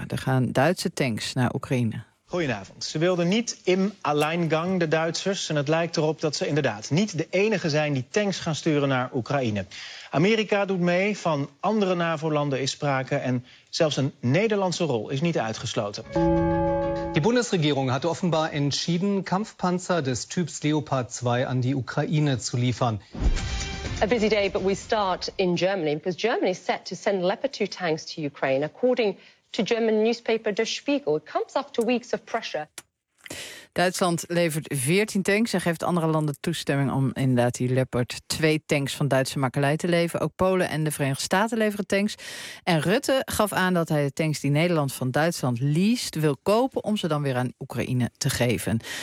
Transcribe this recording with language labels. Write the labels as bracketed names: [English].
[Dutch] Er gaan Duitse tanks naar Oekraïne. Goedenavond. Ze wilden niet [German] im Alleingang, [Dutch] de Duitsers. En het lijkt erop dat ze inderdaad niet de enige zijn die tanks gaan sturen naar Oekraïne. Amerika doet mee, van andere NAVO-landen is sprake en zelfs een Nederlandse rol is niet uitgesloten. [German] Die Bundesregierung hat offenbar entschieden, Kampfpanzer des Typs Leopard 2 an die Ukraine zu liefern. [English] A busy day, but we start in Germany, because Germany is set to send Leopard 2 tanks to Ukraine, according to German newspaper Der Spiegel. It comes after weeks of pressure. [Dutch] Duitsland levert 14 tanks en geeft andere landen toestemming om inderdaad die Leopard 2 tanks van Duitse makelij te leveren. Ook Polen en de Verenigde Staten leveren tanks. En Rutte gaf aan dat hij de tanks die Nederland van Duitsland leased wil kopen om ze dan weer aan Oekraïne te geven.